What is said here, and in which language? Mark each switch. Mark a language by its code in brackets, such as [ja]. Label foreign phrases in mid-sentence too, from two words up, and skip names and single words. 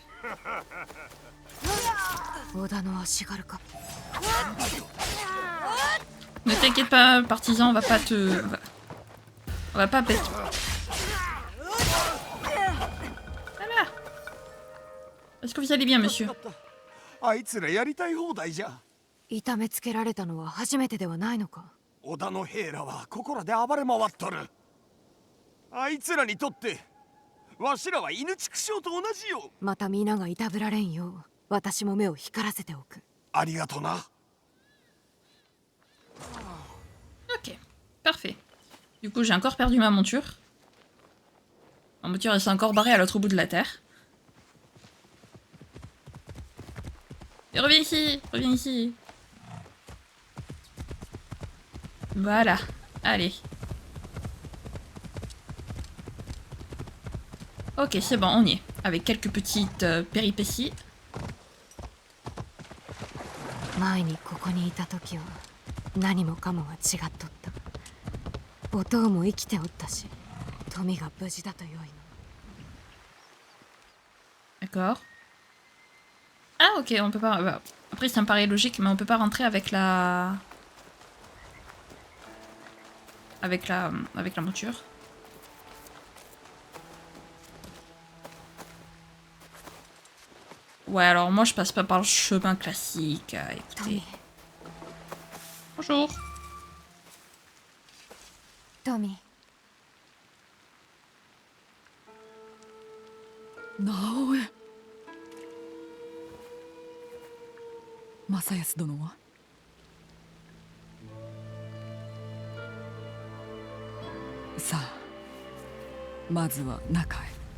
[fr] Ne t'inquiète pas, partisan, on va pas te... On va pas pète. Voilà. Est-ce que vous allez bien, monsieur? [ja] あいつらやりたい放題じゃ。痛めつけられたのは初めてではないのか。織田の兵らはここらで暴れ回っとる。あいつらにとってわしらは犬畜生と同じよ。また皆がいたぶられんよう私も目を光らせておく。ありがとな。 [fr] Ok, parfait. Du coup, j'ai encore perdu ma monture. Ma monture, elle s'est encore barrée à l'autre bout de la terre. Et reviens ici, reviens ici. Voilà, allez. Ok, c'est bon, on y est. Avec quelques petites péripéties. [ja] 前にここにいた時は何もかもが違っとった。お父も生きておったし、富が無事だとよいの。 [fr] D'accord. Ah ok, on peut pas... bah, après ça me paraît logique, mais on peut pas rentrer avec la... Avec la monture. Ouais, alors moi je passe pas par le chemin classique. Écoutez. Bonjour. [ja] トミ直江正康殿はさあまずは中へ。